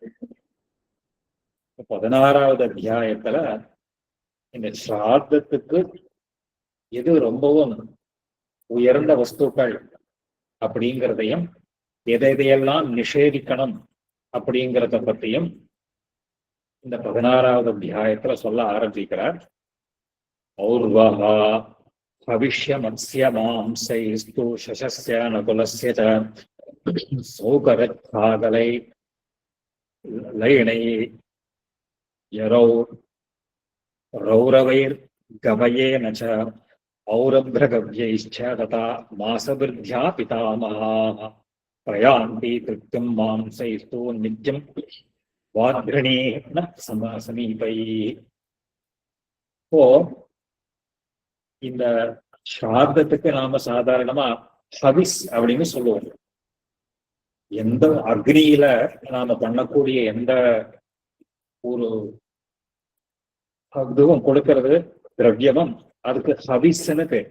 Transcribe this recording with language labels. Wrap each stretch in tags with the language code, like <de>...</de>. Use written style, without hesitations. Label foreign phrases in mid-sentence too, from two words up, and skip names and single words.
<ta>16வது அத்தியாயத்துல இந்த ஸ்ராத்தத்துக்கு எது ரொம்பவும் உயர்ந்த வஸ்துக்கள் அப்படிங்கிறதையும் எதையெல்லாம் நிஷேதிக்கணும் அப்படிங்கிறத பத்தியும் இந்த 16வது அத்தியாயத்துல சொல்ல ஆரம்பிக்கிறார்.</ta> <sa>ஔர்வஹா भविष्य मत्स्य मांसैस्तु शशस्य नकुलस्य च सौकरच्छादलै लयिणै यरौ रौरवैर्गवयेन च औरभ्रगव्यैश्च तथा मासवृद्ध्या पितामहाः प्रयान्ति तृप्तिं मांसैस्तु नित्यं वाद्रणेन समीपैः.</sa> <ta>இப்போ இந்த ஸ்ராத்தத்துக்கு நாம சாதாரணமா ஹவிஸ் அப்படின்னு சொல்லுவோம். எந்த அக்னியில நாம பண்ணக்கூடிய எந்த ஒரு இதுவும் கொடுக்கறது திரவியமும் அதுக்கு ஹவிஸ்ன்னு பேர்.</ta>